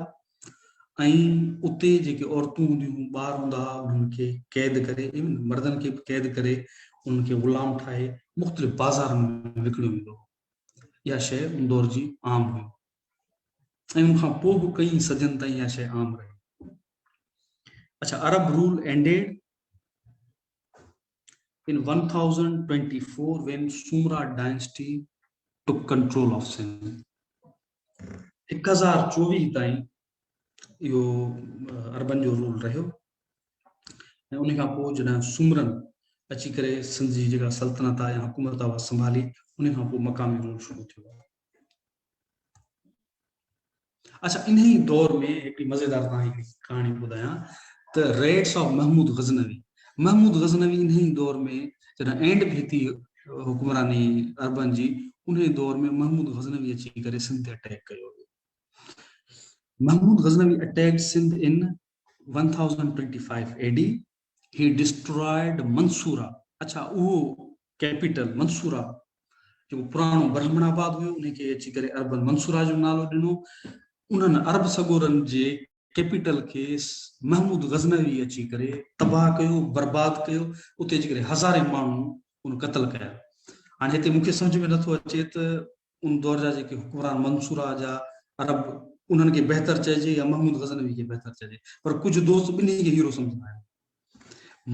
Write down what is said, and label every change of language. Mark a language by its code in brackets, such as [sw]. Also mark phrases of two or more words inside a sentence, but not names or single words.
[sd] ऐं उते जेके औरतूं हूंदियूं, ॿार हूंदा हुआ, उन्हनि खे क़ैद करे, मर्दनि खे बि क़ैद करे उन्हनि खे ग़ुलाम ठाहे मुख़्तलिफ़ बाज़ारनि में विकिणियो वेंदो हो। इहा शइ उन दौर जी आम हुई ऐं उनखां पोइ बि कई सदियुनि ताईं इहा शइ आम रही। [en] अच्छा, Arab rule ended in 1024 when Sumra dynasty took control of Sindh. [sd] 1024 ताईं इहो अरबन जो रूल रहियो ऐं उन खां पोइ जॾहिं सुमरन अची करे सिंध जी जेका सल्तनत आहे या हुकूमत आहे संभाली, उन खां पोइ मक़ामी रूल शुरू थियो। अच्छा, इन ही दौर में एक मज़ेदार तव्हांखे कहानी ॿुधायां त [en] raids of [sd] महमूद गज़नवी। महमूद गज़नवी इन ही दौर में जॾहिं एंड भी थी हुक्मरानी अरबन जी, उन दौर में महमूद गज़नवी अची करे सिंध ते अटैक कयो। [en] Mahmud Ghaznavi attacked Sindh in 1025 AD. he destroyed [sd] मंसूरा। अच्छा, वो कैपिटल मंसूरा जो पुरानो ब्राह्मणाबाद हुयो, उनखे अची करे अरबन मंसूरा जो नालो ॾिनो। उन्हनि अरब सगोरनि जे कैपिटल के महमूद गज़नवी अची करे तबाह कयो, बर्बाद कयो। उते अची करे हज़ारे माण्हू उन क़त्ल कया। हाणे हिते मूंखे सम्झ में नथो अचे त उन दौर जा जेके हुक्मरान मंसूरा जा अरब, उन्हनि खे बहितर चइजे या महमूद गज़नवी खे बहितर चइजे, पर कुछ दोस्त ॿिन्ही खे हीरो सम्झंदा आहिनि।